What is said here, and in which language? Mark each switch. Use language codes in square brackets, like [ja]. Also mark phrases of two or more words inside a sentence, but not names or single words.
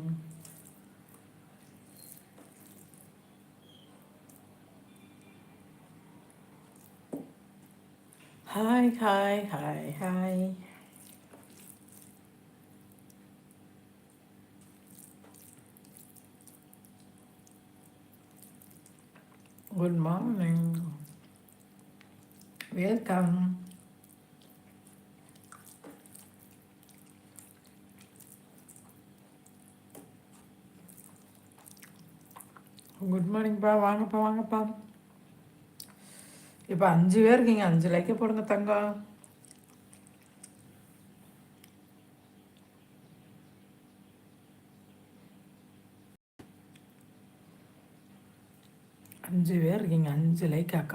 [en] Hi, hi, hi, hi. Good morning. [ta] Welcome. [en] Good morningப்பா. [ta] வாங்கப்பா வாங்கப்பா. இப்போ 5 பேர் இருக்கீங்க. 5 லைக்கை போடுங்க தங்கம். அஞ்சு பேர் இருக்கீங்க. 5 லைக் அக்கா.